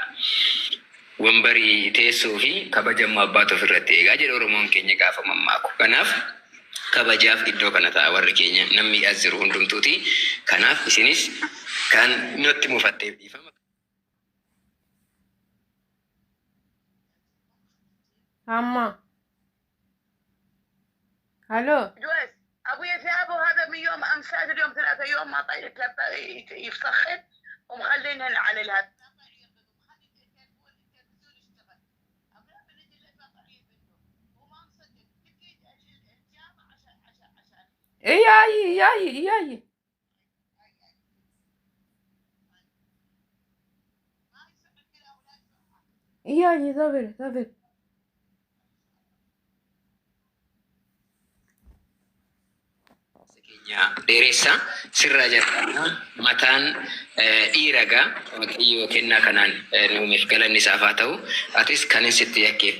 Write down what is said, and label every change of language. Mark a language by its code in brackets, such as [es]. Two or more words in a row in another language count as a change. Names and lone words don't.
[om] Wambarii teessoo fi kabajamuu abbaatu ofirratti eegaa jedha Oromoon keenya gaafa mammaaku. Kanaaf kabajaaf iddoo kana ta'a warri keenya namni as jiru hundumtuuti. Kanaaf isinis kan nutti mufatteef dhiifama. Amma. Halo. [ar] جوز ابويا ثيابه هذا من يوم امسات اليوم 3 يوم ما طايق يفسخن ومخلينهن على الهب. اي صبر [om] dheeressa sirraa jalqabna mataan dhiiragaa waaqayyo kennaa kanaan nuumeef galanni isaaf haa ta'u atis kan sitti yakkeef